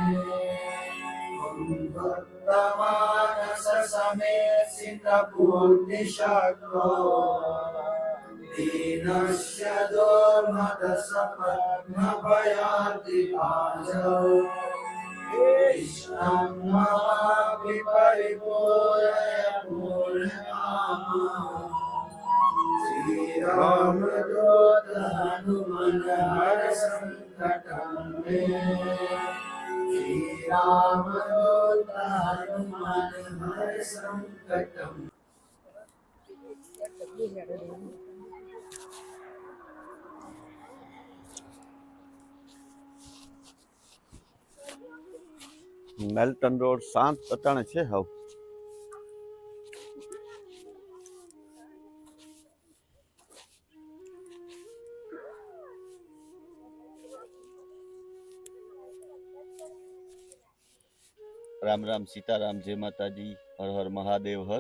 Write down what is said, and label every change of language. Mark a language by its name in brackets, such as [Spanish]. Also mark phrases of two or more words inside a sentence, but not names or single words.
[Sanskrit] भक्तमानस समेत पूर्तिशक्रो दीनस्य दुर्मत सपत्न भयार्तिभाजौ कृष्णं नमामि परिपूरय पूर्णकाम श्रीरामदूत हनुमन हर संकटं मे श्रीरामदूत हनुमन हर संकटं [Gujarati] મેલ્ટન રોડ શાંત અટાણે છે હાવ. રામ રામ સીતારામ, જય માતાજી, હર હર મહાદેવ હર.